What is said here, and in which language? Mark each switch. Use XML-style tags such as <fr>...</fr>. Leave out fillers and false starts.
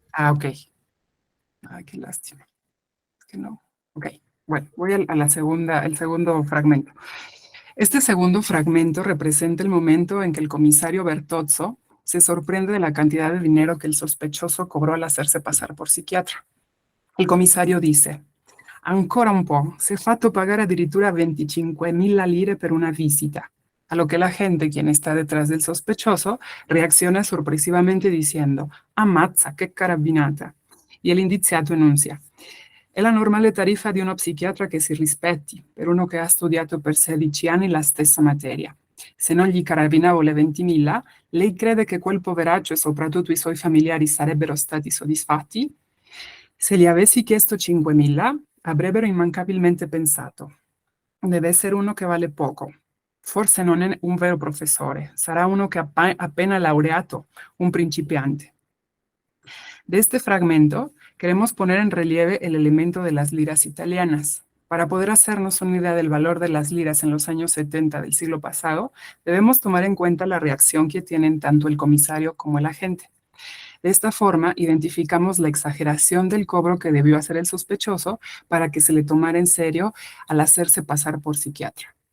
<es>Ah, ok. Ay, qué lástima. Es que no. Ok. Bueno, voy a la segunda, el segundo fragmento. Este segundo fragmento representa el momento en que el comisario Bertozzo se sorprende de la cantidad de dinero que el sospechoso cobró al hacerse pasar por psiquiatra.</es> <it>Il commissario dice: Ancora un po', si è fatto pagare addirittura 25.000 lire per una visita.</it> <es>A lo que la gente, quien está detrás del sospechoso, reacciona sorpresivamente diciendo:</es> <it>Ammazza, che carabinata.</it> <es>Y el indiziato enuncia:</es> <it>È la normale tariffa di uno psichiatra che si rispetti, per uno che ha studiato per 16 anni la stessa materia. Se non gli carabinavo le 20.000, lei crede che quel poveraccio e soprattutto i suoi familiari sarebbero stati soddisfatti? Se gli avessi chiesto 5.000, avrebbero immancabilmente pensato: deve essere uno che vale poco. Forse non è un vero professore, sarà uno che appena laureato, un principiante.</it> <es>De este fragmento queremos poner en relieve el elemento de las liras italianas. Para poder hacernos una idea del valor de las liras en los años 70 del siglo pasado, debemos tomar en cuenta la reacción que tienen tanto el comisario como el agente. De esta forma, identificamos la exageración del cobro que debió hacer el sospechoso para que se le tomara en serio al hacerse pasar por psiquiatra.</es>